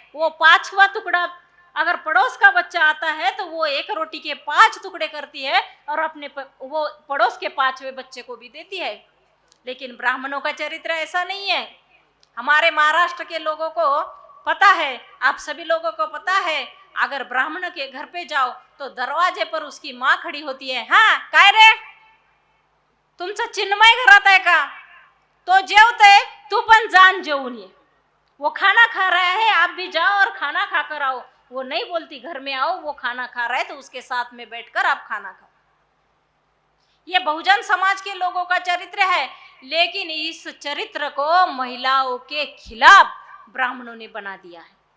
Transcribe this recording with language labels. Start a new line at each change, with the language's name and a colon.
Hindi: वो 5वां टुकड़ा अगर पड़ोस का बच्चा आता है तो वो एक रोटी के 5 टुकड़े करती है और वो पड़ोस के 5वें बच्चे को भी देती है। लेकिन ब्राह्मणों का चरित्र ऐसा नहीं है। हमारे महाराष्ट्र के लोगों को पता है, आप सभी लोगों को पता है, अगर ब्राह्मण के घर पे जाओ तो दरवाजे पर उसकी माँ खड़ी होती है।
Marathi: हाँ काय रे, तुमचं चिन्मय घरात आहे का? तो जेवते, तू पण जान जेवून ये।
Hindi: वो खाना खा रहा है, आप भी जाओ और खाना खाकर आओ। वो नहीं बोलती घर में आओ, वो खाना खा रहा है तो उसके साथ में बैठकर आप खाना खाओ। ये बहुजन समाज के लोगों का चरित्र है। लेकिन इस चरित्र को महिलाओं के खिलाफ ब्राह्मणों ने बना दिया है।